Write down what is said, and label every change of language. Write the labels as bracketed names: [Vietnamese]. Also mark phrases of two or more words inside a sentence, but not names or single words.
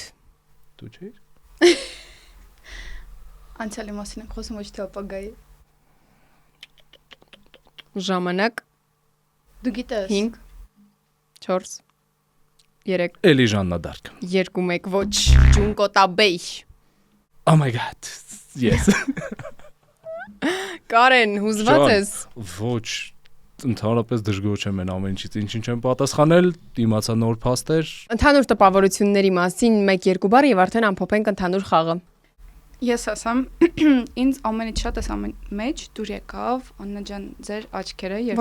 [Armenian] Դու չէ՞ր։ Անցյալի մասին ենք խոսում, ոչ թե ապագայի։ Ժամանակ Դու գիտես։ 5 4 3 Էլի Ժաննա Դարկ։ 2 1 ոչ Ջունկոտաբեյ։ [English] Oh my god. Yes։ [Armenian] Կարեն, հուզված ես։ Ոչ, ընդհանրապես դժգոհ եմ ամեն ինչից, ինչ չեմ պատասխանել, իմացա նոր փաստեր։ Ընդհանուր տպավորությունների մասին 1-2 բառ եւ արդեն ամփոփենք ընդհանուր խաղը։ Ես ասամ, ինձ ամենից շատ էս ամեն մեջ դուր եկավ Աննա ջան ձեր աչքերը, երբ